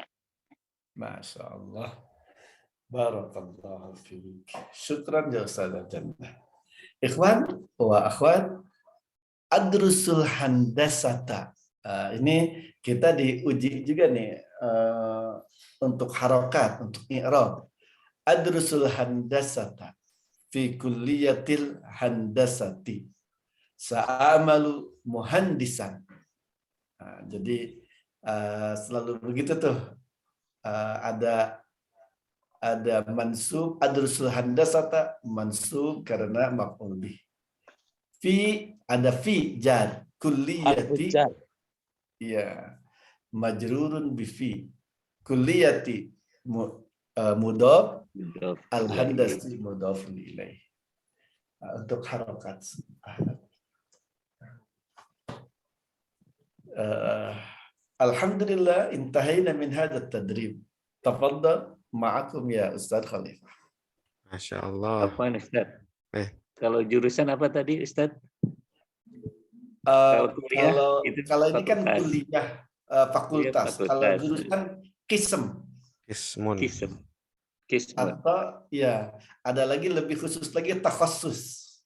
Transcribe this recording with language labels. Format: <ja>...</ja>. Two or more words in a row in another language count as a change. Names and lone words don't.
<ar>ما شاء الله. بارك الله فيك. شكرا يا أستاذة Jannah. إخوان وأخوات، أدرس الهندسة.</ar> <id>Ini kita diuji juga nih untuk harokat, untuk i'rab.</id> <ar>أدرس الهندسة في كلية الهندسة. سأعمل مهندسا.</ar> <id>Jadi selalu begitu tuh. Ada mansub,</id> <ar>أدرس الهندسة</ar> <id>mansub karena</id> <ar>مفعول به.</ar> <id>Ada</id> <ar>في جر كلية. Iya. مجرور بفي. كلية مضاف، الهندسة مضاف إليه.</ar> <id>Untuk harokat.</id> <ar>الحمد لله انتهينا من هذا التدريب. تفضل معكم يا أستاذ Khalifah. ما شاء الله.</ar> <id>Apa Ustaz? Kalau jurusan apa tadi Ustaz? Kalau ini kan kuliah fakultas. Kalau jurusan kism. Atau ya ada lagi lebih khusus lagi takhassus.</id>